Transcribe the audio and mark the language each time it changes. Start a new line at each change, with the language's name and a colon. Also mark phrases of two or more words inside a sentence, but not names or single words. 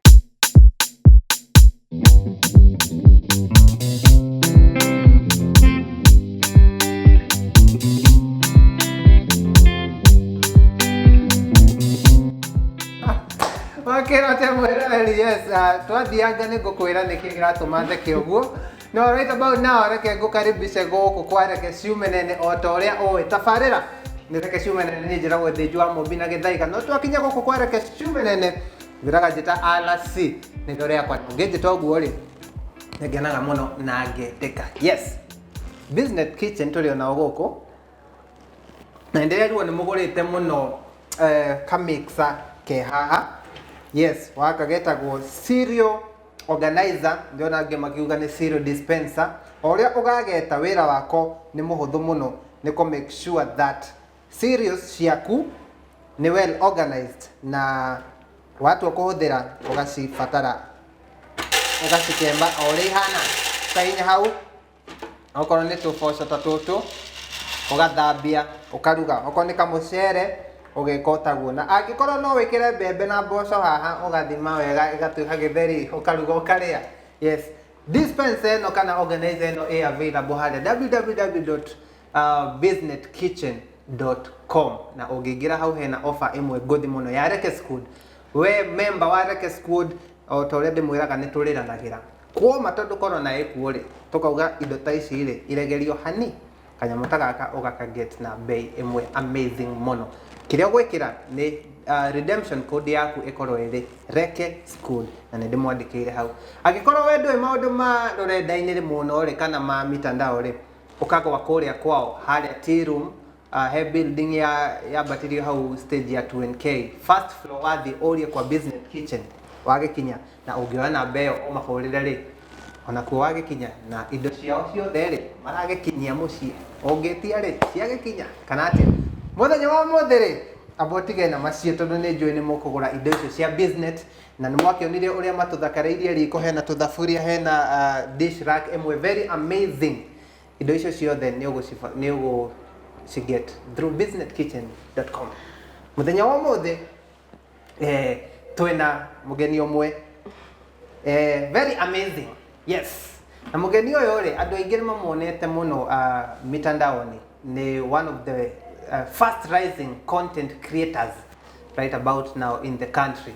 Kikuyu: wakĩra te mwĩra yes twathianga nĩ ngũkwĩra nĩkĩ gĩratũma theke ũguo no
English: right about now
Kikuyu: reke ngũkaribishe gũkũ kwa reke ciume nene o ta ũrĩa ũĩ tabarĩra nĩ reke ciume nene nĩ njĩragwo thĩnju wa Mũmbi na Gĩthaiga no twakinya gũkũ kwa reke ciume nene njĩraga njĩta Alasi nĩ ndo rĩakwa ũngĩnjĩta ũguo rĩ nĩngenaga mũno na ngetĩka yes
English: business kitchen
Kikuyu: tũrĩ onao gũkũ na ndĩrerirwo nĩ mũgũrĩte mũno kamixer ke haha Yes, waka getagwo
English: cereal organizer,
Kikuyu: ndio nange makiuga ni
English: cereal dispenser.
Kikuyu: Oria ugageta wira wako ni muhuthu muno, ni ko
English: make sure that cereals
Kikuyu: ciaku ni
English: well organized
Kikuyu: na watu kuhuthira ugacibatara ugacikemba ori hana kainya hau okorwo ni tuboco ta tutu ugathambia ukaruga, okorwo ni kamucere ugekotagwo, na angikorwo no wikire mbembe na mboco haha ugathima wega igatuika githeri ukaruga ukaria. Yes, dispenser no kana organizer no available hale www.businesskitchen.com na ungiingira hau hena offer imwe gothi muno ya Rekes Good. We member wa Rekes Good o to already mwiraga ni turiranagira kwa matondu corona ikuuri tukauga indo ta ici ri iregerio hani kanyamu ta gaka ugaka get na bei imwe amazing muno. Kiria gwikira ni
English: redemption code
Kikuyu: yaku ikorwo iri Rekes Good na ndi mwandikire hau. Agikorwo we ndui maundu ma rurenda-ini ri muno ri kana ma mitandao ri ukagwa kuria kwao haria
English: tea room
Kikuyu: he building ya batirio hau stage ya 2NK
English: first floor
Kikuyu: wathi urie kwa business kitchen wagikinya na ungiona mbeo umahurire ri ona ku wagikinya na indo ciao ciothe ri maragikinyia mucii ungitia ri ciagikinya kana atia muthenya wa mothe ri abotige na macio tondu ni njui ni mukugura indo icio cia business na ni mwakionire uria matuthakarairie riko hena tuthafuria hena
English: dish rack
Kikuyu: imwe
English: very amazing.
Kikuyu: Indo icio ciothe ni ugu
English: get through
Kikuyu: businesskitchen.com. Muthenya wa mothe twina mugeni umwe
English: very amazing.
Kikuyu: Yes, na mugeni uyu ri andu aingi ni mamuonete muno mitandaoni ni
English: one of the fast rising content creators right about now in the country.